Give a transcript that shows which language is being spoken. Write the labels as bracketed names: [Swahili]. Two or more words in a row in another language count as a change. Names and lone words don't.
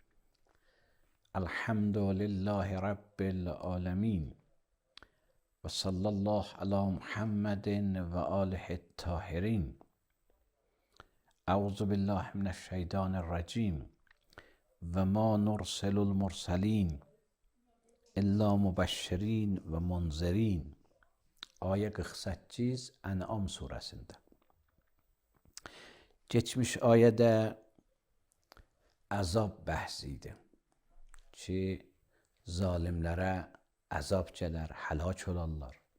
[Arabic] الحمد لله رب العالمین و صلی الله علی محمد و آله الطاهرین. اعوذ بالله من الشیطان الرجیم و ما نرسل المرسلین الا مبشرین و منذرین. [Azerbaijani] Ayə 48 Ən'am surəsində. Geçmiş ayədə əzab bəhsi idi ki, zalimlərə əzab gələr, həlak olarlar.